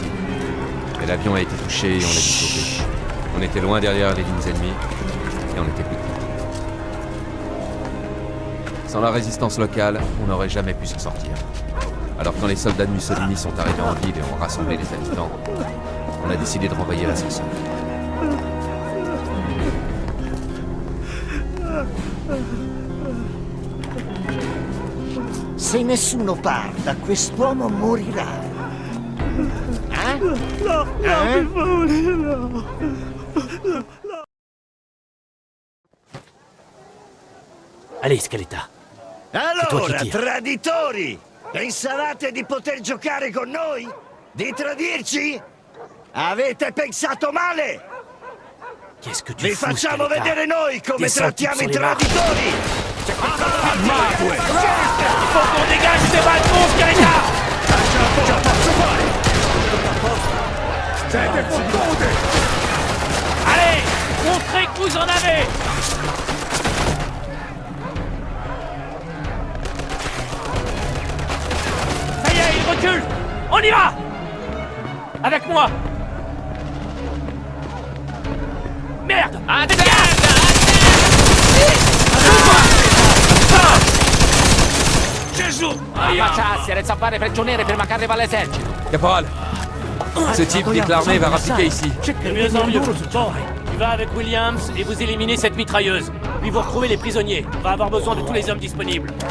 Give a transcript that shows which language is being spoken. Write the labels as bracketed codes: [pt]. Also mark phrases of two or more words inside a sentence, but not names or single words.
[fr] Mais l'avion a été touché et on a dû sauter. On était loin derrière les lignes ennemies et on était plus petits. Sans la résistance locale, on n'aurait jamais pu s'en sortir. Alors quand les soldats de Mussolini sont arrivés en ville et ont rassemblé les habitants, on a décidé de renvoyer l'ascenseur. [it] Se nessuno parla, quest'uomo morirà. No, per favore, no. Allez, Scaletta. Allora, traditori! Pensavate di poter giocare con noi? Di tradirci? Avete pensato male! [fr] Qu'est-ce que tu [it] Vi [fr] fous, [it] facciamo [fr] Scaletta? [it] vedere noi come [fr] Descends [it] trattiamo i [fr] sur les marches. [it] traditori! [fr] Il faut qu'on dégage ces balcons, Scaletta! Allez, montrez que vous en avez! Ça y est, il recule! On y va! Avec moi! Merde! [it] Gesù! Ammazzarsi, resta a fare prigionieri prima che arriva l'esercito. [fr] Caporal, ce type dit que l'armée va rappliquer ici. De mieux en mieux. Bon, tu vas avec Williams et vous éliminez cette mitrailleuse. Puis vous retrouvez les prisonniers. On va avoir besoin de tous les hommes disponibles.